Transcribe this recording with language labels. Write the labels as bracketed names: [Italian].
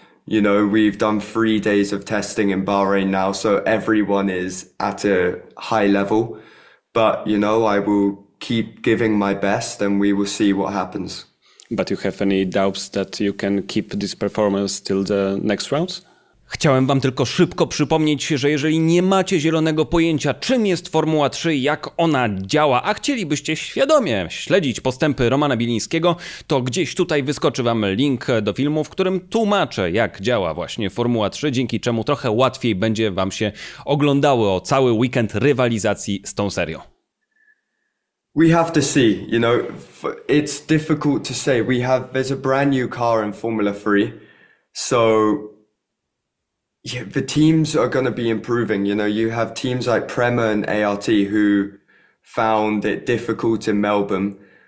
[English] You know, we've done 3 days of testing in Bahrain now, so everyone is at a high level. But, you know, I will keep giving my best and we will see what happens. But you have any doubts that you can keep this performance till the next rounds? [Polish] Chciałem Wam tylko szybko przypomnieć, że jeżeli nie macie zielonego pojęcia, czym jest Formuła 3, jak ona działa, a chcielibyście świadomie śledzić postępy Romana Bilińskiego, to gdzieś tutaj wyskoczy Wam link do filmu, w którym tłumaczę, jak działa właśnie Formuła 3, dzięki czemu trochę łatwiej będzie Wam się oglądało cały weekend rywalizacji z tą serią. [English] We have to see, you know, it's difficult to say. There's a brand new car in Formula 3, so yeah, the teams are going to be improving. You know, you have teams like Prema and ART who found it difficult in Melbourne.